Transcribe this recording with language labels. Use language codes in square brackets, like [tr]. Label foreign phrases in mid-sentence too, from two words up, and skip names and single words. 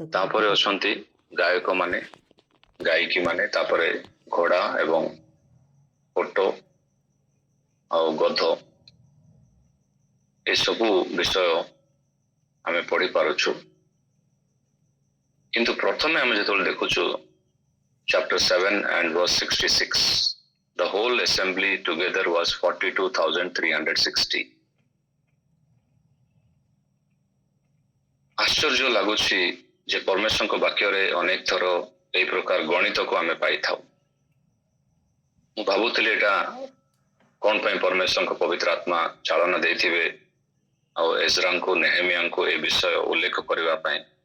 [or] ତାପରେ ଅଛନ୍ତି ଗାୟକ ମାନେ, ଗାୟିକୀ ମାନେ, ତାପରେ ଘୋଡା ଏବଂ ଓଟ ଆଉ ଗଧ, ଏସବୁ ବିଷୟ ଆମେ ପଢି ପାରୁଛୁ। କିନ୍ତୁ ପ୍ରଥମେ ଆମେ ଯେତେବେଳେ ଦେଖୁଛୁ [en] chapter 7 and verse 66, the whole assembly together was 42,360. [or] ଆଶ୍ଚର୍ଯ୍ୟ ଲାଗୁଛି ଯେ ପରମେଶ୍ୱରଙ୍କ ବାକ୍ୟରେ ଅନେକ ଥର ଏହି ପ୍ରକାର ଗଣିତକୁ ଆମେ ପାଇଥାଉ। ମୁଁ ଭାବୁଥିଲି ଏଇଟା କଣ ପାଇଁ ପରମେଶ୍ୱରଙ୍କ ପବିତ୍ର ଆତ୍ମା ଚାଳନା ଦେଇଥିବେ ଆଉ ଏଜ୍ରାଙ୍କୁ, ନେହେମିୟାଙ୍କୁ ଏ ବିଷୟ ଉଲ୍ଲେଖ କରିବା ପାଇଁ।